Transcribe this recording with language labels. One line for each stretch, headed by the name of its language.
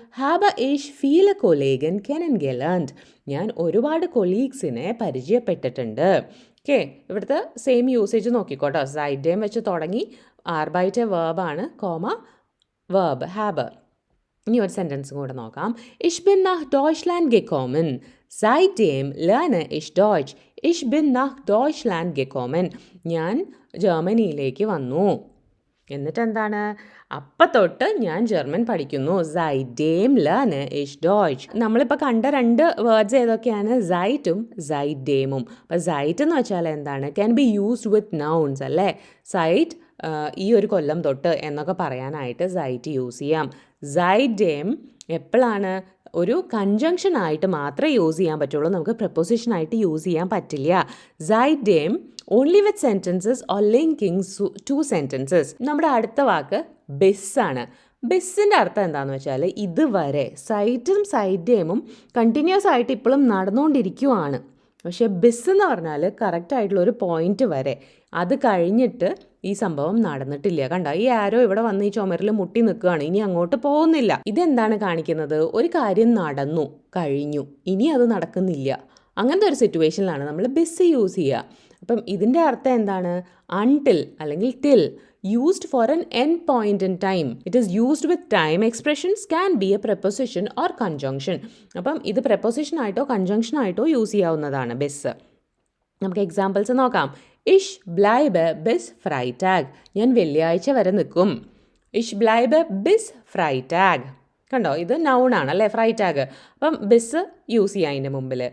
German: ഹാബ ഇഷ് ഫീലെ കൊളീഗൻ കെനൻഗെലൻഡ്.
Malayalam: ഞാൻ ഒരുപാട് കൊളീഗ്സിനെ പരിചയപ്പെട്ടിട്ടുണ്ട്. ഓക്കെ, ഇവിടുത്തെ സെയിം യൂസേജ് നോക്കിക്കോട്ടോ. സൈഡേം വെച്ച് തുടങ്ങി, ആർബൈറ്റ് വേർബാണ്, കോമ വേർബ് ഹാബ്. ഇനി ഒരു സെൻറ്റൻസും കൂടെ നോക്കാം.
German: Ich bin nach Deutschland gekommen. Seitdem lerne ich Deutsch. Ich bin nach Deutschland gekommen.
Malayalam: ഞാൻ ജർമ്മനിയിലേക്ക് വന്നു. എന്നിട്ട് എന്താണ്? അപ്പം തൊട്ട് ഞാൻ ജർമ്മൻ പഠിക്കുന്നു.
German: Seitdem lerne ich Deutsch.
Malayalam: നമ്മളിപ്പോൾ കണ്ട രണ്ട് വേർഡ്സ് ഏതൊക്കെയാണ്? സൈറ്റും സൈഡേമും. അപ്പോൾ സൈറ്റ് എന്ന് വെച്ചാൽ എന്താണ്?
English: can be used with nouns
Malayalam: അല്ലേ. സൈറ്റ് ഈ ഒരു കൊല്ലം തൊട്ട് എന്നൊക്കെ പറയാനായിട്ട് സൈറ്റ് യൂസ് ചെയ്യാം. സൈഡേം എപ്പോഴാണ്? ഒരു കൺജങ്ഷൻ ആയിട്ട് മാത്രമേ യൂസ് ചെയ്യാൻ പറ്റുള്ളൂ, നമുക്ക് പ്രപ്പോസിഷൻ ആയിട്ട് യൂസ് ചെയ്യാൻ പറ്റില്ല.
English: സൈഡേം only with sentences or linking two sentences.
Malayalam: നമ്മുടെ അടുത്ത വാക്ക് ബിസ്സാണ്. ബിസ്സിൻ്റെ അർത്ഥം എന്താണെന്ന് വെച്ചാൽ ഇതുവരെ. സൈറ്റും സൈഡേമും കണ്ടിന്യൂസ് ആയിട്ട് ഇപ്പോഴും നടന്നുകൊണ്ടിരിക്കുവാണ്. പക്ഷേ ബിസ് എന്ന് പറഞ്ഞാൽ കറക്റ്റായിട്ടുള്ള ഒരു പോയിന്റ് വരെ, അത് കഴിഞ്ഞിട്ട് ഈ സംഭവം നടന്നിട്ടില്ല. കണ്ട, ഈ ആരോ ഇവിടെ വന്ന് ഈ ചുമരിൽ മുട്ടി നിൽക്കുകയാണ്, ഇനി അങ്ങോട്ട് പോകുന്നില്ല. ഇതെന്താണ് കാണിക്കുന്നത്? ഒരു കാര്യം നടന്നു കഴിഞ്ഞു, ഇനി അത് നടക്കുന്നില്ല. അങ്ങനത്തെ ഒരു സിറ്റുവേഷനിലാണ് നമ്മൾ ബിസ് യൂസ് ചെയ്യുക. അപ്പം ഇതിൻ്റെ അർത്ഥം എന്താണ്? അൺടിൽ അല്ലെങ്കിൽ till
English: used for an end point in time. It is used with time expressions, can be a preposition or conjunction.
Malayalam: അപ്പം ഇത് preposition ആയിട്ടോ conjunction ആയിട്ടോ യൂസ് ചെയ്യാവുന്നതാണ് ബെസ്. നമുക്ക് എക്സാമ്പിൾസ് നോക്കാം.
German: ഇഷ് ബ്ലൈബ് ബിസ് ഫ്രൈറ്റാഗ്.
Malayalam: ഞാൻ വെള്ളിയാഴ്ച വരെ നിൽക്കും.
German: ഇഷ് ബ്ലൈബ് ബിസ് ഫ്രൈറ്റാഗ്.
Malayalam: കണ്ടോ, ഇത് നൗൺ ആണ് അല്ലേ, ഫ്രൈറ്റാഗ്. അപ്പം ബിസ് യൂസ് ചെയ്യാം അതിൻ്റെ മുമ്പിൽ.